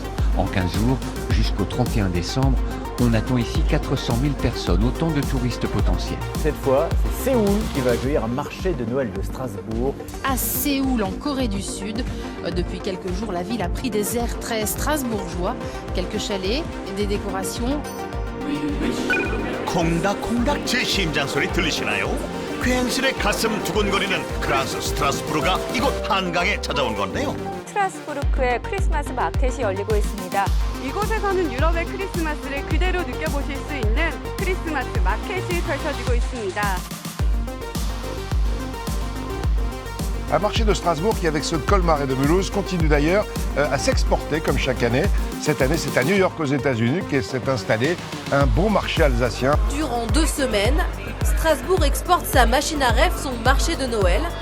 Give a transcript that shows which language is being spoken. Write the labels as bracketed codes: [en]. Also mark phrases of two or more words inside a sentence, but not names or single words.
[fr] En 15 jours, jusqu'au 31 décembre, on attend ici 400 000 personnes, autant de touristes potentiels. Cette fois, c'est Séoul qui va accueillir un marché de Noël de Strasbourg. À Séoul, en Corée du Sud, depuis quelques jours, la ville a pris des airs très strasbourgeois. Quelques chalets, des décorations. [ko] 콩닥콩닥 제 심장 소리 들리시나요? 괜스레 가슴 두근거리는 프랑스 스트라스부르가 이곳 한강에 찾아온 건데요. 스트라스부르크에 크리스마스 마켓이 열리고 있습니다. 이곳에서는 유럽의 크리스마스를 그대로 느껴보실 수 있는 크리스마스 마켓이 펼쳐지고 있습니다. [fr] Un marché de Strasbourg qui, avec ceux de Colmar et de Mulhouse, continue d'ailleurs à s'exporter comme chaque année. Cette année, c'est à New York aux États-Unis qu'est s'est installé un bon marché alsacien. Durant 2 semaines, Strasbourg exporte sa machine à rêve, son marché de Noël.